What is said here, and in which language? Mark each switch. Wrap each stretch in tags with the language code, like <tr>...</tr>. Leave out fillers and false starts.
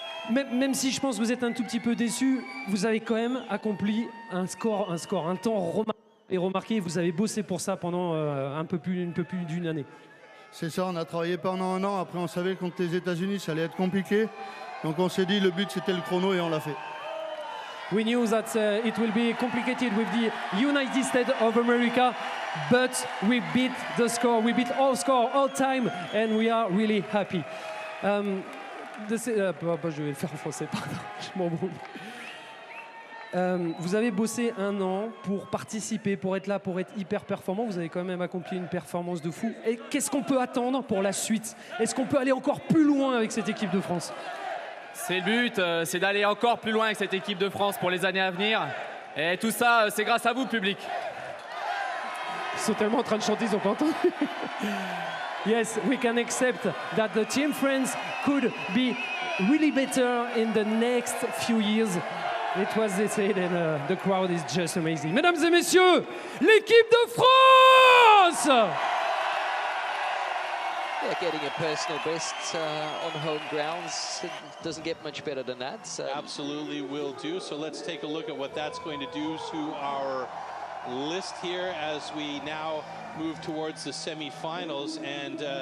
<fr>Même si je pense que vous êtes un tout petit peu déçus, vous avez quand même accompli un temps remarqué. Vous avez bossé pour ça pendant un peu plus d'une année. C'est ça, on a travaillé pendant un an. Après, on savait que contre les États-Unis, ça allait être compliqué. Donc, on s'est dit, le but, c'était le chrono et on l'a fait.</fr> <en>We knew that it will be complicated with the United States of America, but we beat the score. We beat all score, all time, and we are really happy.</en> <fr>Je vais le faire en français, pardon, je m'embrouille. Vous avez bossé un an pour participer, pour être là, pour être hyper performant. Vous avez quand même accompli une performance de fou. Et qu'est-ce qu'on peut attendre pour la suite? Est-ce qu'on peut aller encore plus loin avec cette équipe de France? C'est le but, c'est d'aller encore plus loin avec cette équipe de France pour les années à venir. Et tout ça, c'est grâce à vous, public. Ils sont tellement en train de chanter, ils n'ont pas entendu.</fr> <en>Yes, we can accept that the Team France could be really better in the next few years. It was they said, and the crowd is just amazing. Mesdames et messieurs, l'équipe de France! Yeah, getting a personal best on home grounds. It doesn't get much better than that. So. Absolutely will do. So let's take a look at what that's going to do to our list here as we now move towards the semifinals, and</en>